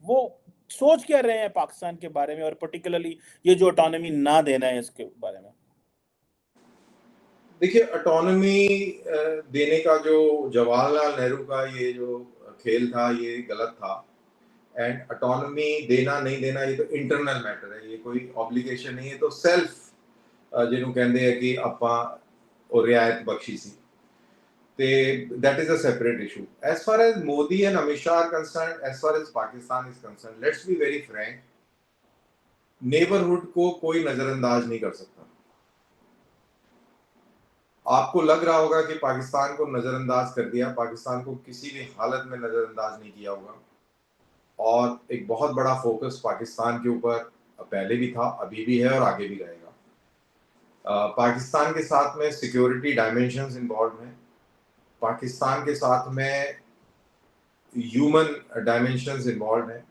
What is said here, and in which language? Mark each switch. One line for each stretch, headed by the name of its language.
Hindi: वो सोच क्या रहे हैं पाकिस्तान के बारे में, और पर्टिकुलरली ये जो ऑटोनॉमी ना देना है इसके बारे में? देखिए, ऑटोनॉमी देने का जो जवाहरलाल नेहरू का ये जो खेल था, ये गलत था। एंड ऑटोनॉमी देना नहीं देना ये तो इंटरनल मैटर है, ये कोई ऑब्लिगेशन नहीं है। तो सेल्फ
Punjabi: ਜਿਹਨੂੰ ਕਹਿੰਦੇ ਆ ਕਿ ਆਪਾਂ ਉਹ ਰਿਆਇਤ ਬਖਸ਼ੀ ਸੀ, ਤੇ
English: that is a separate issue. As far as Modi and Amit Shah are concerned, as far as Pakistan is concerned, let's be very frank,
Hindi: neighbourhood को कोई नजरअंदाज नहीं कर सकता। आपको लग रहा होगा कि पाकिस्तान को नजरअंदाज कर दिया, पाकिस्तान को किसी भी हालत में नजरअंदाज नहीं किया होगा। और एक बहुत बड़ा फोकस पाकिस्तान के ऊपर पहले भी था, अभी भी है और आगे भी रहेगा। पाकिस्तान के साथ में सिक्योरिटी डायमेंशंस इन्वॉल्व हैं, पाकिस्तान के साथ में ह्यूमन डायमेंशंस इन्वॉल्व हैं।